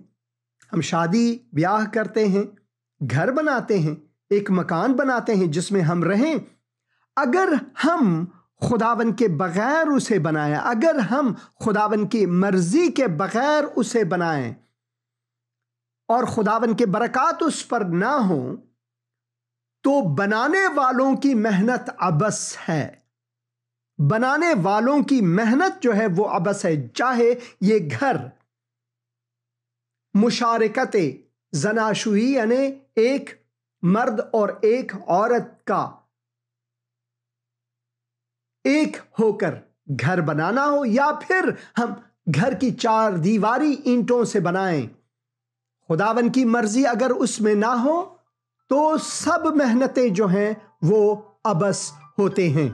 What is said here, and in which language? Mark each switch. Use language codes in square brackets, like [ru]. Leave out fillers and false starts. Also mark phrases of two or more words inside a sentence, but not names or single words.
[ur] ہم شادی بیاہ کرتے ہیں، گھر بناتے ہیں، ایک مکان بناتے ہیں جس میں ہم رہیں، اگر ہم خداوند کے بغیر اسے بنائیں، اگر ہم خداوند کی مرضی کے بغیر اسے بنائیں اور خداوند کے برکات اس پر نہ ہوں، تو بنانے والوں کی محنت عبث ہے۔ بنانے والوں کی محنت جو ہے وہ عبث ہے۔ چاہے یہ گھر [fa] مشارکت زناشویی، [ur] یعنی ایک مرد اور ایک عورت کا ایک ہو کر گھر بنانا ہو، یا پھر ہم گھر کی چار دیواری اینٹوں سے بنائیں، خداوند کی مرضی اگر اس میں نہ ہو تو سب محنتیں جو ہیں وہ عبث ہوتے ہیں۔